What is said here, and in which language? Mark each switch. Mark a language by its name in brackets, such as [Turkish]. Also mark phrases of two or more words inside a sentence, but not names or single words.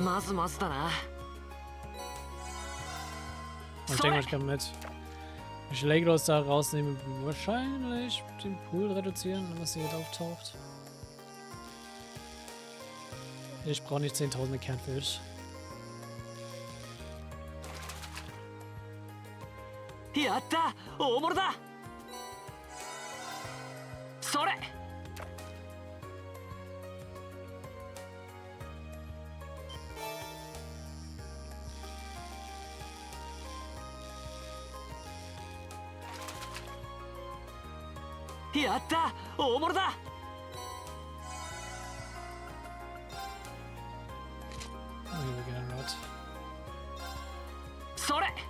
[German] Und ich denke mal, ich kann mit Schläglos da rausnehmen, wahrscheinlich den Pool reduzieren, wenn das hier auftaucht. Ich brauche nicht 10.000 Kernfisch. [Japanese] やった大物だそれやった大物だ [English] Oh, here we get a rod. [Japanese] それ